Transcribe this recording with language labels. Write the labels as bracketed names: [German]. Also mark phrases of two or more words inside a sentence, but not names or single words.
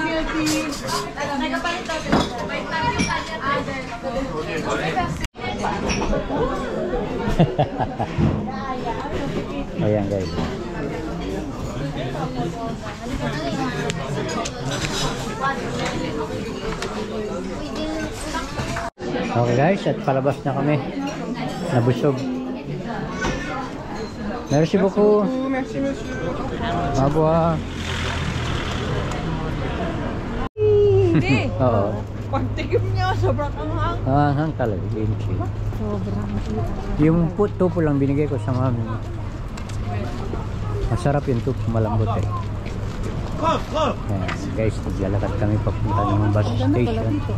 [Filipino] Ayan guys. Okay guys, at palabas na kami. Nabusog. [French] Merci beaucoup. Merci, monsieur. Au revoir. [Filipino] Hindi. Oo. Pagtikim niya, sobrang anghang. Hang talaga. Kimchi. Sobrang Yung tupo lang binigay ko sa mami. Masarap yung tupo, malambot eh. Ayan, guys, naglalakad kami papunta ng bus station.